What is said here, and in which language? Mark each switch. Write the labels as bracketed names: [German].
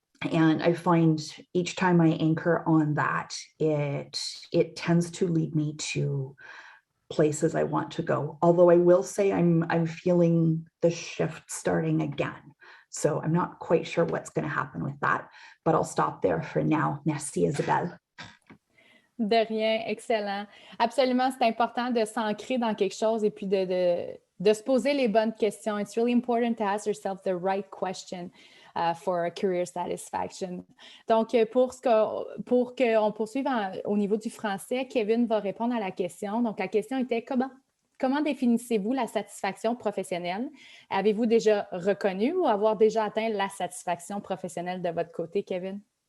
[English] And I find each time I anchor on that, it tends to lead me to places I want to go. Although I will say I'm feeling the shift starting again. So I'm not quite sure what's going to happen with that, but I'll stop there for now. [French] Merci, [English] Isabelle. [French] De rien, excellent. Absolument, c'est important de s'ancrer dans quelque chose et puis de se poser les bonnes questions. [English] It's really important to ask yourself the right question for career satisfaction. [French] Donc, pour qu'on poursuive au niveau du français, Kevin va répondre à la question. Donc, la question était comment définissez-vous la satisfaction professionnelle? Avez-vous déjà reconnu ou avoir déjà atteint la satisfaction professionnelle de votre côté, Kevin?